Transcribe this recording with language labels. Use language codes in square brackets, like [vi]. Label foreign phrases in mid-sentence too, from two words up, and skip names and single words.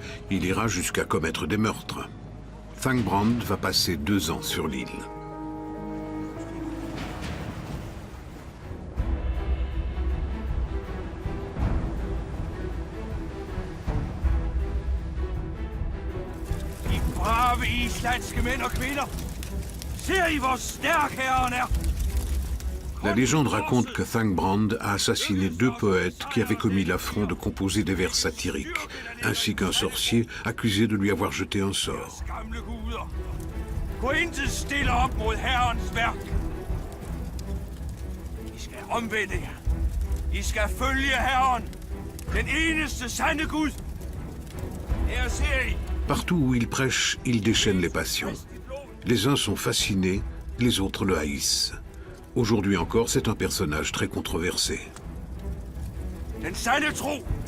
[fr] Il ira jusqu'à commettre des meurtres. Thangbrand va passer 2 ans sur l'île. [da] Brave islandske mænd og kvinder. Ser I, hvor stærk herren er? [fr] La légende raconte que Thangbrand a assassiné 2 poètes qui avaient commis l'affront de composer des vers satiriques, ainsi qu'un sorcier accusé de lui avoir jeté un sort. [da] Gamle guder. Gå intet stille op mod herrens værk. I skal omvende jer. I skal følge herren, den eneste sande Gud. Her ser I. [fr] Partout où il prêche, il déchaîne les passions. Les uns sont fascinés, les autres le haïssent. Aujourd'hui encore, c'est un personnage très controversé. [da] Den sande tro.